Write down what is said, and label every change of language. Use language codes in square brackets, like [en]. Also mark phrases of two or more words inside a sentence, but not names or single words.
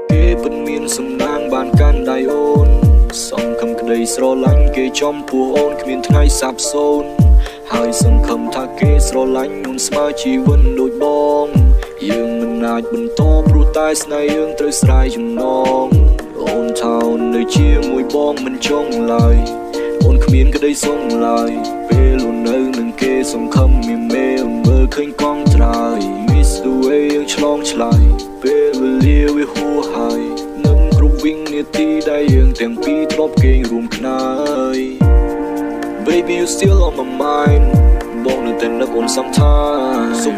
[km] ពិតមានសំណាងបានកាន់ដៃអូនសង្ឃឹមក្តីស្រឡាញ់គេចំពោះអូនគ្មានថ្ងៃសាបសូន្យហើយសង្ឃឹមថាគេស្រឡាញ់មុនស្មើជីវិតដូចបងយើងមិនអាចបន្តព្រោះតែស្នេហ៍យើងត្រូវស្រ័យចំណងអូនថា អូននៅជាមួយបងមិនចង់ឡើយអូនគ្មានក្តីសុំឡើយពេលអូននៅនឹងគេសង្ឃឹមមានមេមើលឃើញកង់ត្រើយ [en] Miss the way [km] យើងឆ្លងឆ្លើយពេលវេលា វាហួសហើយនឹងគ្រប់វិនាទីដែលយើងទាំងពីរធ្លាប់គេងរួមគ្នា [en] Baby you still on my mind [km] បងនៅតែនឹកអូន sometimes សុំ